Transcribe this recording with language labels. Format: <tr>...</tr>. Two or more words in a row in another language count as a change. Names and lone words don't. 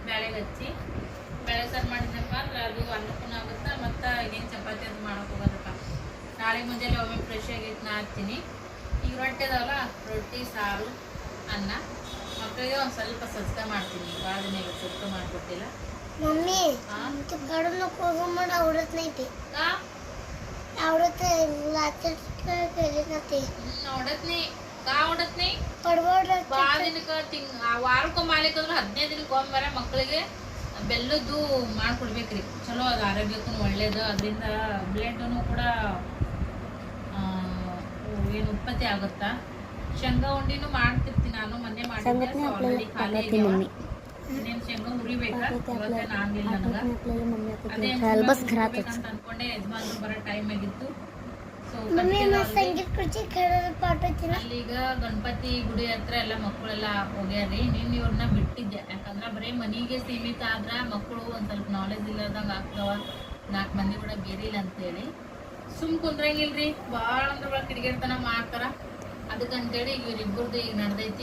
<kn>ಬೇಳೆಗೆ ಹಚ್ಚಿ ಬೇಳೆ ಸಾರು ಮಾಡಿದ್ನಪ್ಪ ಅಂದ್ರೆ ಅದು ಅನ್ನಕ್ಕೂ ಆಗುತ್ತೆ, ಮತ್ತು ಏನು ಚಪಾತಿ ಅದು ಮಾಡೋಕೆ ಹೋಗೋದಪ್ಪ. ನಾಳೆ ಮುಂಜಾನೆ ಒಮ್ಮೆ ಫ್ರೆಶ್ ಆಗೈತೆ ನಾ ಹಾಕ್ತೀನಿ. ಈಗ ರೊಟ್ಟಿ ಅದಾವಲ್ಲ, ರೊಟ್ಟಿ ಸಾರು ಅನ್ನ. ಮಕ್ಕಳಿಗೆ ಒಂದು ಸ್ವಲ್ಪ ಸಜ್ಕ ಮಾಡ್ತೀನಿ, ಭಾಳ ದಿನ ಈಗ ಸಜ್ಕ ಮಾಡಿಕೊಟ್ಟಿಲ್ಲ.</kn> <mr>मम्मी हां ते काढून नको गं, मला आवडत नाही ते. का आवडत लाचट केले ना ते आवडत नाही? का आवडत नाही? पडवड</mr> <kn>ಭಾಳ ದಿನಕ್ಕೆ ವಾರಕ್ಕೊಮ್ಮೆ ಮಾಡ್ಲಿಕ್ಕಂದ್ರೆ 15 ದಿನಕ್ಕೊಮ್ಮೆ ಮಕ್ಕಳಿಗೆ ಬೆಲ್ಲದ್ದು ಮಾಡ್ಕೊಡ್ಬೇಕ್ರಿ. ಚಲೋ ಅದು ಆರೋಗ್ಯಕ್ಕೂ ಒಳ್ಳೇದು. ಅದರಿಂದ ಬ್ಲಡ್ನು ಕೂಡ ಏನು ಉತ್ಪತ್ತಿ ಆಗುತ್ತಾ. ಶೇಂಗಾ ಉಂಡಿನೂ ಮಾಡ್ತಿರ್ತೀನಿ ನಾನು, ಮೊನ್ನೆ ಮಾಡಿದ್ದೆ. ಆಲ್ರೆಡಿ ಖಾಲಿ ಆಗ್ಯಾವ. ಇನ್ನೇನು ಶೇಂಗಾ ಹುರಿಬೇಕಾ? ಇವತ್ತೇ ನಾನಿಲ್ಲ ನನಗೆ. ಅದೇ ಅಂತ ಅನ್ಕೊಂಡೆ, ಯಜಮಾನ್ರು ಬರೋ ಟೈಮ್ ಆಗಿತ್ತು. ಸೊ</kn> <mr>संगीत खुर्ची खेळायला पाठवते ना.</mr> <kn>ಅಲ್ಲೀಗ ಗಣಪತಿ ಗುಡಿ ಹತ್ರ ಎಲ್ಲ ಮಕ್ಕಳೆಲ್ಲ ಹೋಗ್ಯಾರ್ರಿ. ನೀನು ಇವ್ರನ್ನ ಬಿಟ್ಟಿದ್ದೆ, ಯಾಕಂದ್ರೆ ಬರೀ ಮನೆಗೆ ಸೀಮಿತ ಆದ್ರೆ ಮಕ್ಕಳು ಒಂದು ಸ್ವಲ್ಪ ನಾಲೆಜ್ ಇಲ್ಲದಂಗೆ ಆಗ್ತಾವ. 4 ಮಂದಿ ಕೂಡ ಬೇರಿಲ್ಲ ಅಂತೇಳಿ ಸುಮ್ ಕುಂದ್ರಂಗಿಲ್ರಿ. ಭಾಳ ಅಂದ್ರೆ ಭಾಳ ಕಿಡಿಗೇಡ್ತನ ಮಾಡ್ತಾರ. ಅದಕ್ಕಂತೇಳಿ ಇವ್ರಿಬ್ಬರದು ಈಗ ನಡೆದೈತಿ.</kn>